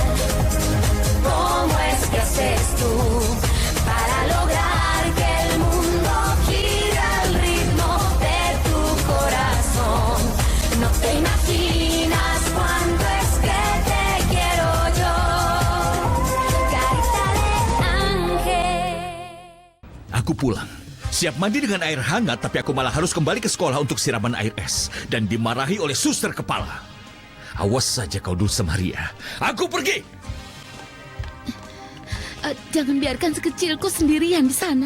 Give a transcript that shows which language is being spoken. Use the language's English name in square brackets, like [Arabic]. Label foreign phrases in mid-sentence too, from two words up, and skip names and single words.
[Spanish] ¿Cómo es que haces tú para lograr que el mundo gire al ritmo de tu corazón? No te imaginas cuánto es que te quiero yo. Carita de ángel. [Indonesian] Aku pulang. Siap mandi dengan air hangat, tapi aku malah harus kembali ke sekolah untuk siraman air es. Dan dimarahi oleh Suster Kepala. Awas saja kau, Dulce Maria. Aku pergi! Jangan biarkan sekecilku sendirian di sana.